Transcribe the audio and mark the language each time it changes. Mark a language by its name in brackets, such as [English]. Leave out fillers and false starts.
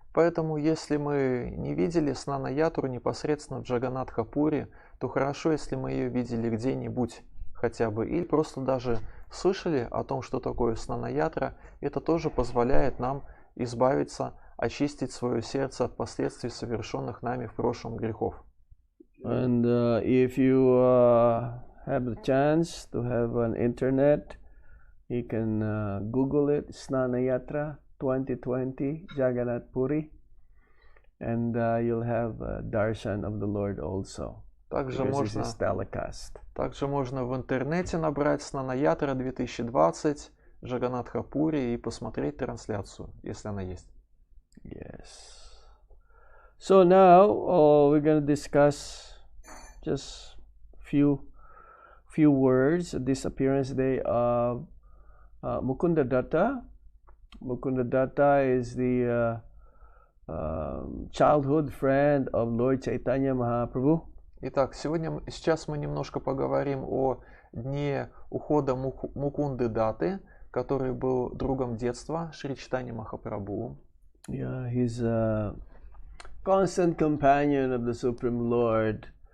[Russian] Поэтому, если мы не видели Снана-ятру непосредственно в Джаганнатха-пури, то хорошо, если мы ее видели где-нибудь хотя бы, или просто даже слышали о том, что такое Снана-ятра. Это тоже позволяет нам избавиться, очистить свое сердце от последствий совершенных нами в прошлом грехов. [English] And if you have the chance to have an internet, you can Google it, Snana Yatra 2020 Jagannath Puri, and you'll have a darshan of the Lord also. [Russian] Также [English] Because this [Russian] можно, [English] is telecast. [Russian] также можно в интернете набрать Снана-ятра 2020 Джаганнатха-пури и посмотреть трансляцию, если она есть. [English] Yes. So now we're going to discuss just few words of this appearance day of Mukunda Datta. Mukunda Datta is the childhood friend of Lord Chaitanya Mahaprabhu. [Russian] Итак, сейчас мы немножко поговорим о дне ухода Мукунды Датты, который был другом детства Шри Чайтанья Махапрабху. [English] Yeah, he's a constant companion of the Supreme Lord.